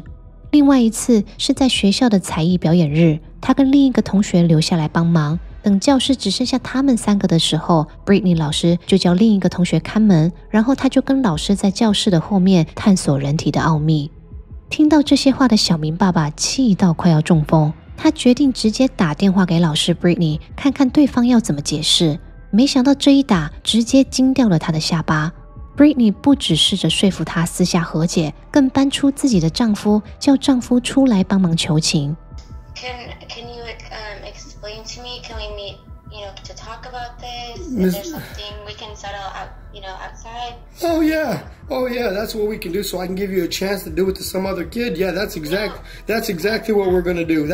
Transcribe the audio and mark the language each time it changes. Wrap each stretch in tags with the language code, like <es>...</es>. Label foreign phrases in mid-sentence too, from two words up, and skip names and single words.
<zh>另外一次是在學校的才藝表演日，他跟另一個同學留下來幫忙。等教室只剩下他們3個的時候 ，Brittany 老師就叫另一個同學看門，然後他就跟老師在教室的後面探索人體的奧秘。聽到這些話的小明爸爸氣到快要中風，他決定直接打電話給老師 Brittany，看看對方要怎麼解釋。沒想到這一打直接驚掉了他的下巴。Brittany 不只試着說服他私下和解，更搬出自己的丈夫，叫丈夫出來幫忙求情。</zh> <en>Can you explain to me? Can we meet, to talk about this? Is there something we can settle out, outside? Oh yeah, that's what we can do. So I can give you a chance to do it to some other kid. Yeah, that's exactly what we're gonna do.</en>